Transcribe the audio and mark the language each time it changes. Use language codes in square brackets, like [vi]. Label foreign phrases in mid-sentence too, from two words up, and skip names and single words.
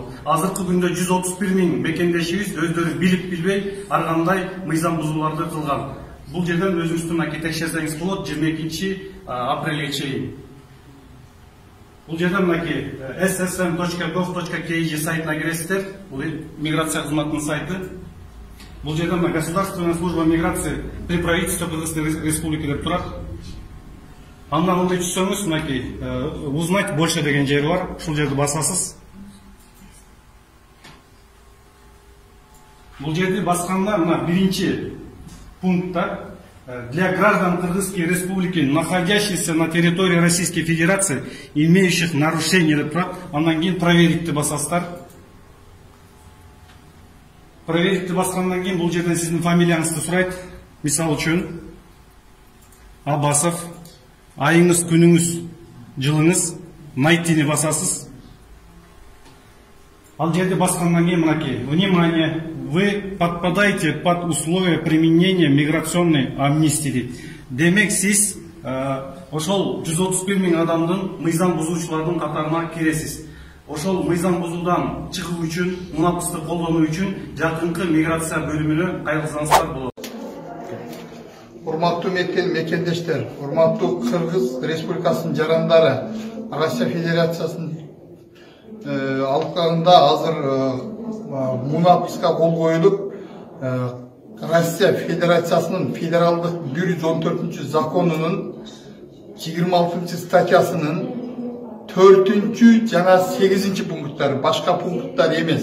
[ky] Азыркы күндө 131 000 мекендешибиз өздөрү билип билбей ар кандай мыйзам бузууларды кылган. Бул жерден өзүңүздүр текшерсеңиз болот 22 апрелге чейин. Бул жерден ssm.gov.kg сайтына киресиздер. Бул миграция кызматынын сайты. Бул жерден [ru] Государственная служба миграции при правительстве Кыргызстан Республики [ky] деп турат. Андан ылдый түшсөңүз, [ru] узнать больше [ky] деген жери бар. Ушул жерди басасыз. Бул жерди басканда биринчи пунктта [ru] для граждан Кыргызской Республики, находящихся на территории Российской Федерации, имеющих нарушения [ky] деп турат. Андан кийин проверитти басасыздар. Проверитти баскандан кийин бул жерден сиздин фамилияңызды сурайт. Мисал үчүн Абасов, айыңыз, күнүңүз, жылыңыз, найтини басасыз. Ал жерде баскандан кийин [ru] внимание, вы подпадаете под условия применения миграционной амнистии. [ky] Демек сиз ошол 131 000 адамдын мыйзам бузуучулардын катарына киресиз. Ошол мыйзам бузуудан чыгуу үчүн, мунапысты колдонуу үчүн жакынкы миграция бөлүмүнө кайрылсаңыздар болот. Урматтуу мекендештер, урматтуу Кыргыз Республикасынын жарандары, Россия Федерациясынын алкагында азыр мунапыска кол коюлуп, Россия Федерациясынын федералдык 114 законунун 26 статьясынын 4 жана 8 пункттары, башка пункттар эмес.